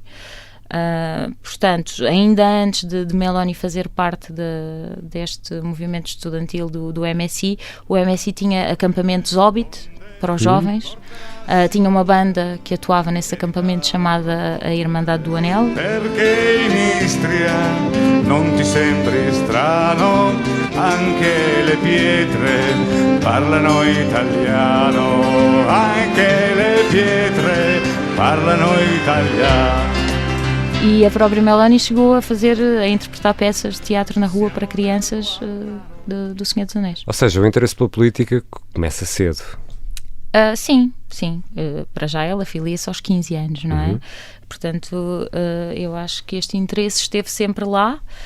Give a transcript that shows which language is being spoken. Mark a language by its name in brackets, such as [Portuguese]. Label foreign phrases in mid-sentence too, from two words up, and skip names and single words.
[Portuguese] Portanto, ainda antes de Meloni fazer parte deste movimento estudantil do MSI, o MSI tinha acampamentos Hobbit para os jovens. Tinha uma banda que atuava nesse acampamento chamada a Irmandade do Anel. [Italian] Perché in Istria non ti sembri strano, anche le pietre parlano italiano, anche le pietre parlano italiano. [Portuguese] E a própria Meloni chegou a interpretar peças de teatro na rua para crianças do Senhor dos Anéis. Ou seja, o interesse pela política começa cedo. Sim. Para já ela filia-se aos 15 anos, não é? Portanto, eu acho que este interesse esteve sempre lá.